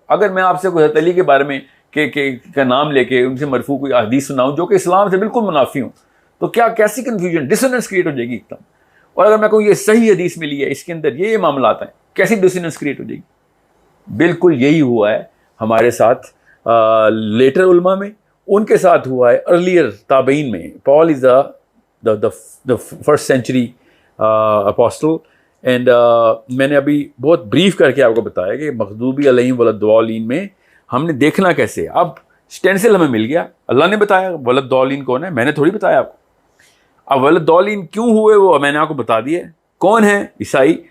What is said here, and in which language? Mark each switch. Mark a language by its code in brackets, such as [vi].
[ur] اگر میں آپ سے کوئی حضرت علی کے بارے میں کا نام لے کے ان سے مرفوع کوئی حدیث سناؤں جو کہ اسلام سے بالکل منافی ہوں, تو کیا کیسی کنفیوژن, ڈسننس کریٹ ہو جائے گی ایک دم. اور اگر میں کہوں یہ صحیح حدیث ملی ہے, اس کے اندر یہ معاملات ہیں, کیسی ڈسننس کریٹ ہو جائے گی. بالکل یہی ہوا ہے ہمارے ساتھ لیٹر علماء میں, ان کے ساتھ ہوا ہے ارلیئر تابعین میں. [en] Paul is the first century apostle. [ur] اینڈ میں نے ابھی بہت بریف کر کے آپ کو بتایا کہ مغضوبی علیہم ولا-الضالین میں ہم نے دیکھنا کیسے. اب اسٹینسل ہمیں مل گیا, اللہ نے بتایا ولا-الضالین کون ہے, میں نے تھوڑی بتایا آپ کو. اب ولا-الضالین کیوں ہوئے وہ میں نے آپ کو بتا دیا. کون ہے؟ عیسائی.